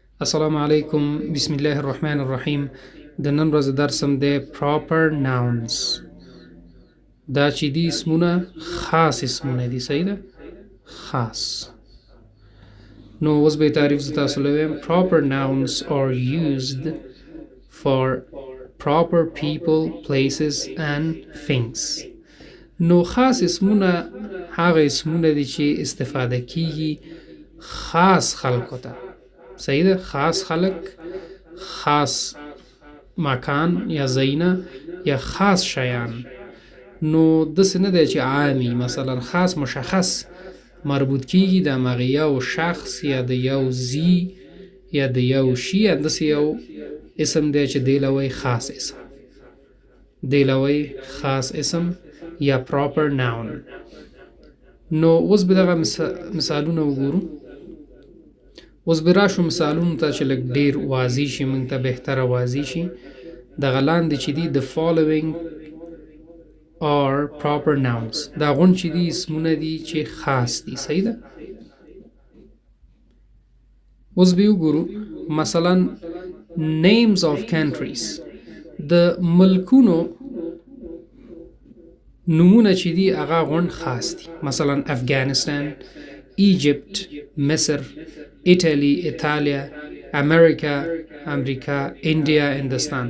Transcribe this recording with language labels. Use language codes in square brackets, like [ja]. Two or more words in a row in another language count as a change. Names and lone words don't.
[ar] السلام علیکم، بسم الله الرحمن الرحیم. [ps] د نن ورځې درسم دی [en] proper nouns. [ps] دا چې دي اسمونه خاص اسمونه دي، صحیح ده؟ خاص. نو اوس به تعریف زه تاسو له وایم. [en] Proper nouns are used for proper people, places and things. [ps] نو خاص اسمونه هغه اسمونه دي چې استفاده کیږي خاص خلکو ته، صحیح ده؟ خاص خلق، خاص مکان یا ځایونه یا خاص شیان. نو داسې نه دی چې عامي، مثلا خاص مشخص مربوط کیږي د همغه یو شخص یا د یو ځای یا د یو شي یا داسې یو اسم دی چې دی له وایي خاص اسم، دی له وایي خاص اسم یا [en] proper noun. [ps] نو اوس به دغه مثالونه وګورو. اوس به راشو مثالونو ته چې لږ ډېر واضح شي، موږ ته بهتره واضح شي. دغه لاندې چې دي [en] the following are proper nouns. [ps] دا غوند چې دي اسمونه دي چې خاص دي، صحیح ده؟ اوس به وګورو مثلا [en] names of countries. [ps] د ملکونو نمونه چې دي هغه غوند خاص دي، مثلا افغانستان، ایجپت، مصر، ایټالی، ایتالیا، امریکا، انډیا، هندوستان.